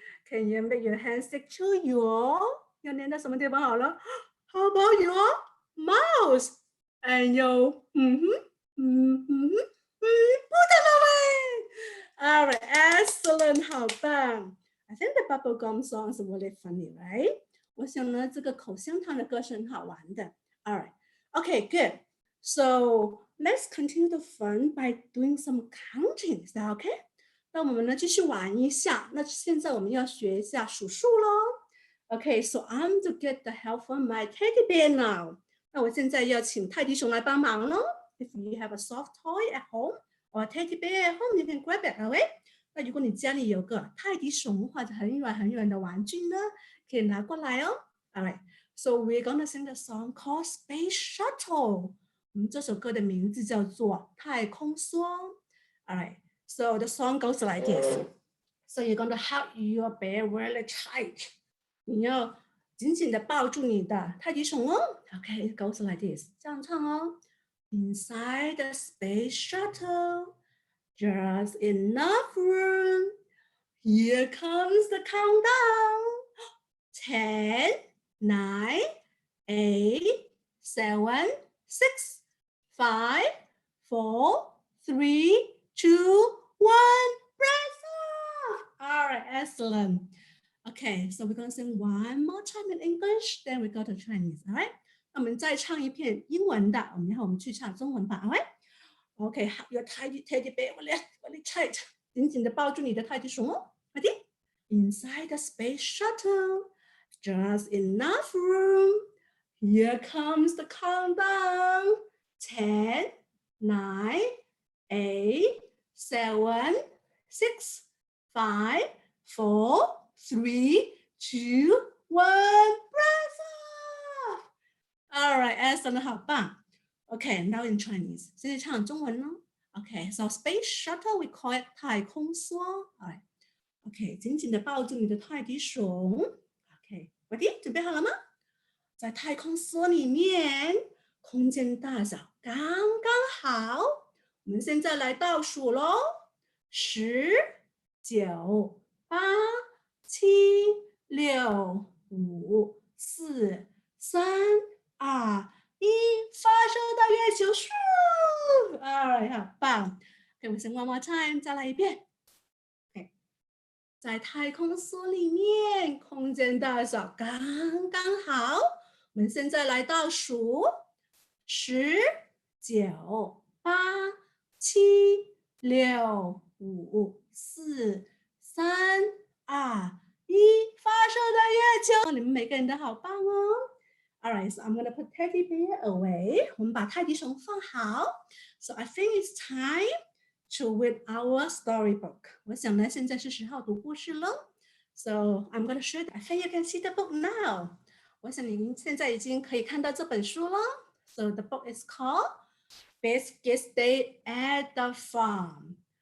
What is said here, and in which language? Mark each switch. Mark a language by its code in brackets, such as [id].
[en] Can you make your hands stick to your [zh] 要粘到什么地方好了 [en] How about your mouse? And your put them away. All right, excellent, [zh] 好棒。 [en] I think the bubblegum song is really funny, right? [zh] 我想呢，这个口香糖的歌是很好玩的。 [en] All right, okay, good. So let's continue the fun by doing some counting. Is that okay? [zh] 那我们呢继续玩一下。那现在我们要学一下数数咯。 [en] Okay, so I'm to get the help from my teddy bear now. [zh] 那我现在要请泰迪熊来帮忙咯。 [en] If you have a soft toy at home or a teddy bear at home, you can grab it, okay? [zh] 那如果你家里有个泰迪熊或者很软的玩具呢，可以拿过来哦。 [en] All right, so we're gonna sing the song called Space Shuttle. [zh] 我们这首歌的名字叫做太空梭。 [en] All right, so the song goes like this. So you're going to hold your bear really tight. [zh] 你要紧紧的抱住你的泰迪熊哦。 [en] Okay, it goes like this. [zh] 这样唱哦。 [en] Inside the space shuttle, just enough room. Here comes the countdown. 10, 9, 8, 7, 6, 5, 4, 3, 2, 1. Press off. All right, excellent. Okay, so we're going to sing one more time in English, then we go to Chinese, all right? [zh] 那我们再唱一遍英文的，然后我们去唱中文版 [en] all right? Okay, your teddy bear really tight. [zh] 紧紧的抱住你的泰迪熊哦。 [en] Ready? Inside the space shuttle, just enough room. Here comes the countdown. 10, 9, 8, 7, 6, 5, 4, 3, 2, 1. Press off. All right, excellent, [zh] 好棒。 [en] Okay, now in Chinese. [zh] 现在唱中文咯。 [en] Okay, so space shuttle we call it 太空梭。 All right. [zh] Okay, 紧紧的抱住你的泰迪熊。 [en] Okay, ready? [zh] 准备好了吗？在太空梭里面，空间大小刚刚好。我们现在来倒数咯。10、9、8、7、6、5、4、3、2、1，发射到月球！咻 ！ [en] All right， [zh] 好棒。给我们先 [en] one more time， [zh] 再来一遍。 [en] Okay. [zh] 在太空梭里面，空间大小刚刚好。我们现在来倒数：10、9、8、7、6、5、4、3、2、1，发射到月球！你们每个人都好棒哦。 [en] All right, so I'm going to put teddy bear away. [zh] 我们把泰迪熊放好。 [en] So I think it's time to read our storybook. [zh] 我想呢，现在是时候读故事了。 [en] So I'm going to show you. I think you can see the book now. [zh] 我想您现在已经可以看到这本书了。 [en] So the book is called Biscuits Day at the Farm。